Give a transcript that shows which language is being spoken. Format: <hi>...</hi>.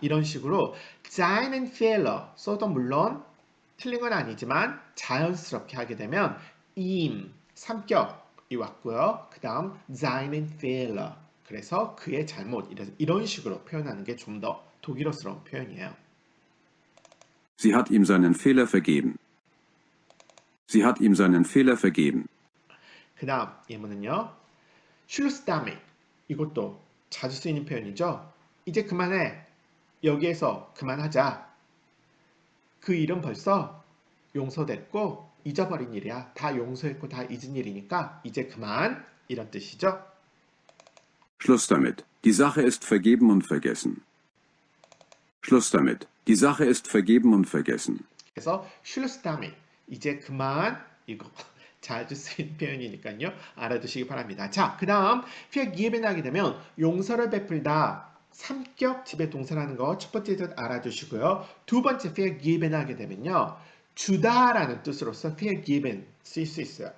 <ko>이런 식으로</ko> <de>seinen Fehler</de> <ko>써도 물론 틀린 건 아니지만 자연스럽게 하게 되면 ihm 삼격이 왔고요. 그 다음</ko> <de>seinen Fehler</de> <ko>그래서 그의 잘못 이런 식으로 표현하는 게 좀 더 독일어스러운 표현이에요.</ko> <de>Sie hat ihm seinen Fehler vergeben. Sie hat ihm seinen Fehler vergeben.</de> <ko>그 다음 예문은요.</ko> <de>Schluss damit</de> <ko>이것도 자주 쓰이는 표현이죠. 이제 그만해. 여기에서 그만하자. 그 일은 벌써 용서됐고 잊어버린 일이야. 다 용서했고 다 잊은 일이니까 이제 그만 이런 뜻이죠.</ko> <de>Schluss damit. Die Sache ist vergeben und vergessen. Schluss damit. Die Sache ist vergeben und vergessen.</de> <ko>그래서</ko> <de>Schluss damit</de> <ko>이제 그만 이거 자주 쓰이는 표현이니까요. 알아두시기 바랍니다. 자, 그 다음 vergeben 하게 되면 용서를 베풀다 삼격 지배 동사라는 거 첫 번째 뜻 알아두시고요. 두 번째 vergeben 하게 되면요. 주다라는 뜻으로서 vergeben 쓸 수 있어요.</ko>